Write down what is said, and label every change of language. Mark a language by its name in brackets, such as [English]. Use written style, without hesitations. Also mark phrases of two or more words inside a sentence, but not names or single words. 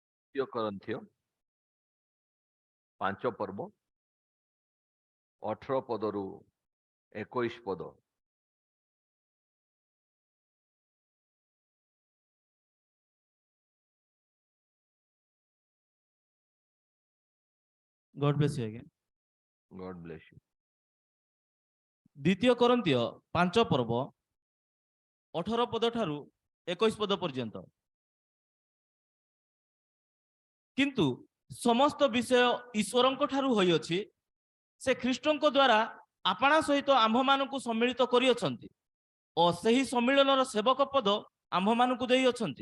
[Odia] ଦ୍ୱିତୀୟ କରନ୍ଥିୟ 5 ପର୍ବ 18 ପଦରୁ 21 ପଦ। [English] God bless you again. God bless you. [Odia] ଦ୍ୱିତୀୟ କରନ୍ଥିୟ 5 ପର୍ବ 18 ପଦ ଠାରୁ 21 ପଦ ପର୍ଯ୍ୟନ୍ତ। କିନ୍ତୁ ସମସ୍ତ ବିଷୟ ଈଶ୍ୱରଙ୍କ ଠାରୁ ହୋଇଅଛି, ସେ ଖ୍ରୀଷ୍ଟଙ୍କ ଦ୍ୱାରା ଆପଣା ସହିତ ଆମ୍ଭମାନଙ୍କୁ ସମ୍ମିଳିତ କରିଅଛନ୍ତି ଓ ସେହି ସମ୍ମିଳନର ସେବକ ପଦ ଆମ୍ଭମାନଙ୍କୁ ଦେଇଅଛନ୍ତି।